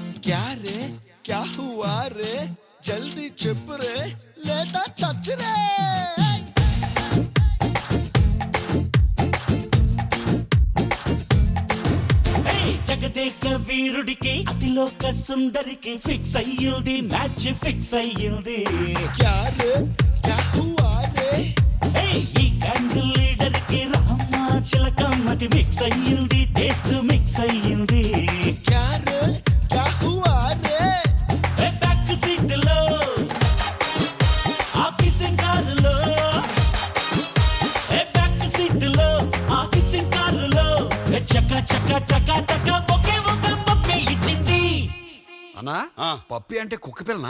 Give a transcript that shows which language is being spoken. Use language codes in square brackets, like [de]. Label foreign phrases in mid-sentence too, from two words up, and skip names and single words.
[hi] क्या रे क्या हुआ रे [te] జల్దీ చెప్పు రే లేదా చచ్చు రే. జగదేక వీరుడికి అతిలోక సుందరికి ఫిక్స్ అయ్యింది [en] match fix [te] అయ్యింది. [hi] क्या रे क्या हुआ रे [te] ఈ గ్యాంగ్ లీడర్ కి రామ చిలకమ్మటి మిక్స్ అయ్యింది [en] taste mix [te] అయ్యింది. [hi] क्या रे क्या हुआ रे [en] back seat [te] లో ఆఫీస్ కారులో [en] back seat [te] లో ఆఫీస్ కారులో చక్క చక్క చక్క చక్క ఒకే ఒక పప్పి ఇచ్చింది. అన్నా పప్పి అంటే కుక్క పిల్లనా?